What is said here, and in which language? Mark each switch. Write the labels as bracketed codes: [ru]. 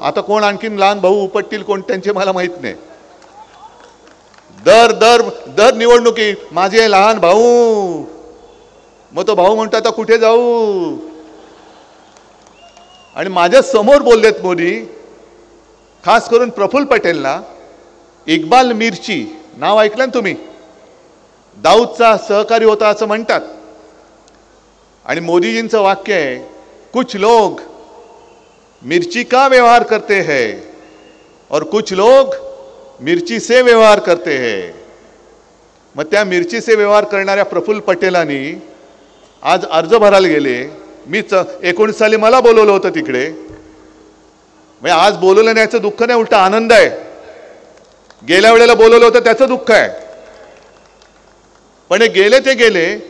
[mr] आता कोण आणखीन लहान भाऊ उपटतील कोण त्यांचे मला माहित नाही. दर निवडणुकी माझे लहान भाऊ, मग तो भाऊ म्हणतो आता कुठे जाऊ. आणि माझ्या समोर बोललेत मोदी, खास करून प्रफुल्ल पटेलला. इक्बाल मिर्ची नाव ऐकलं तुम्ही? दाऊदचा सहकारी होता असं म्हणतात. आणि मोदीजींचं वाक्य आहे, [hi] कुछ लोग मिर्ची का व्यवहार करते हैं और कुछ लोग मिर्ची से व्यवहार करते हैं. [mr] मग त्या [hi] मिर्ची से व्यवहार [mr] करणाऱ्या प्रफुल्ल पटेलांनी आज अर्ज भरायला गेले. मी 19 साली मला बोलवलं होतं तिकडे. म्हणजे आज बोलवलं नाही याचं दुःख नाही, उलटा आनंद आहे. गेल्या वेळेला बोलवलं होतं त्याचं दुःख आहे, पण हे गेले ते गेले.